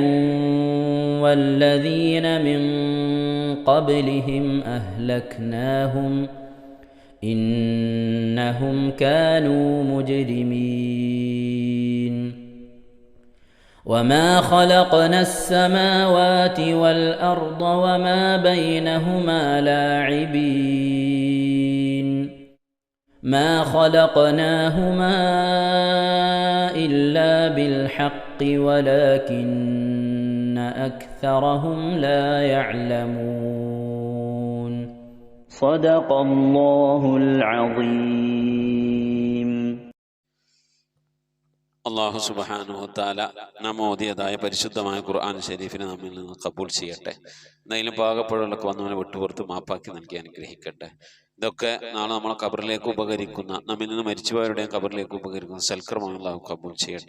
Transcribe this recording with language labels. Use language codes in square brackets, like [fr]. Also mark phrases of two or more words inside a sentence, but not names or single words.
[ar] والذين من قبلهم أهلكناهم إنهم كانوا مجرمين وما خلقنا السماوات والأرض وما بينهما لاعبين ما خلقناهما إلا بالحق ولكن أكثرهم لا يعلمون صدق الله العظيم الله سبحانه وتعالى [ml] നാം ഓതിയതായ പരിശുദ്ധമായ ഖുർആൻ ശരീഫിനെ നമ്മിൽ നിന്ന് കബൂൽ ചെയ്യട്ടെ. എന്തെങ്കിലും പാകപ്പഴങ്ങളൊക്കെ വന്നവനെ വിട്ടുപുറത്ത് മാപ്പാക്കി നൽകി അനുഗ്രഹിക്കട്ടെ. ഇതൊക്കെ നാളെ നമ്മളെ ഖബറിലേക്ക് ഉപകരിക്കുന്ന, നമ്മിൽ നിന്ന് മരിച്ചുപോയവരുടെയും ഖബറിലേക്ക് ഉപകരിക്കുന്ന സൽക്കർമ്മങ്ങൾ അള്ളാഹു കബൂൽ ചെയ്യട്ടെ.